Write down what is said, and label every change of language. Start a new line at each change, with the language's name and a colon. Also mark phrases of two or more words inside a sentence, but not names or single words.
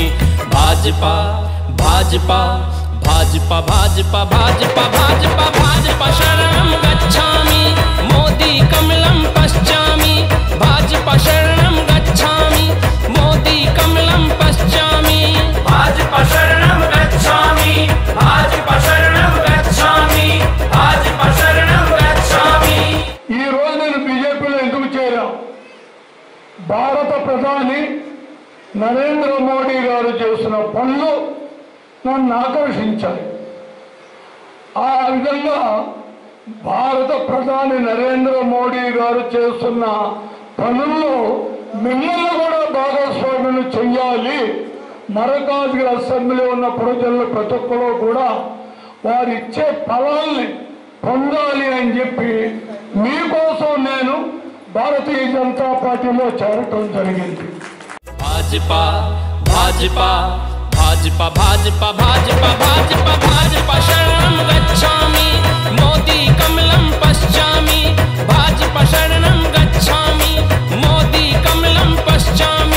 Sanskrit: भाजपा भाजपा भाजपा भाजपा भाजपा भाजपा भाजपा शरणं गच्छामि, मोदी कमलं पश्यामि, भाजपा शरणं गच्छामि, मोदी कमलं पश्यामि, भाजपा शरणं गच्छामि, भाजपा शरणं गच्छामि, भाजपा शरणं गच्छामि।
Telugu: ఈ రోజు నేను బీజేపీలో ఎందుకు చేరా? భారత ప్రధాని నరేంద్ర మోడీ గారు చేసిన పనులు నన్ను ఆకర్షించాయి. ఆ విధంగా భారత ప్రధాని నరేంద్ర మోడీ గారు చేస్తున్న పనుల్లో మిమ్మల్ని కూడా భాగస్వామ్యం చెయ్యాలి. మరకాజ్గిరి అసెంబ్లీ ఉన్న ప్రజలు ప్రతి ఒక్కరు కూడా వారు ఇచ్చే ఫలాల్ని పొందాలి అని చెప్పి మీకోసం నేను భారతీయ జనతా పార్టీలో చేరటం జరిగింది.
Sanskrit: भाजपा भाजपा भाजपा भाजपा भाजपा भाजपा भाजपा शरणं गच्छामि, मोदी कमलं पश्यामि, भाजपा शरणं गच्छामि, मोदी कमलं पश्यामि,